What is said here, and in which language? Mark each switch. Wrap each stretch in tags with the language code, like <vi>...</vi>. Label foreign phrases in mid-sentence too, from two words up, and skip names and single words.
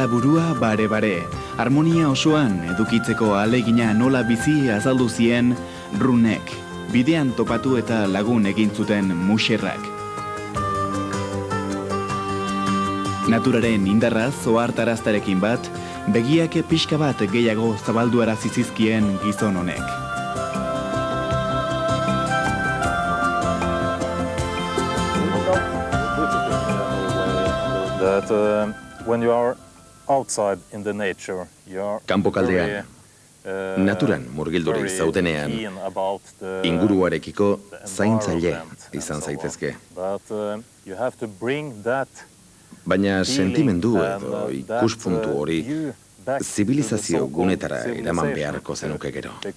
<eu>burua bare-bare, harmonia osoan edukitzeko ahalegina nola bizi azaldu zien Runek, bidean topatu eta lagun egin zuten muxerrak. Naturaren indarraz ohartaraztarekin bat, begiak pixka bat gehiago zabalduarazi zizkien gizon honek.</eu> <en>When you are outside in the nature,</en> <eu>kanpokaldean, naturan murgilduri zaudenean, inguruarekiko zaintzaile izan zaitezke. Baina sentimendu edo ikuspuntu hori zibilizazio gunetara eraman beharko zenuke gero.</eu>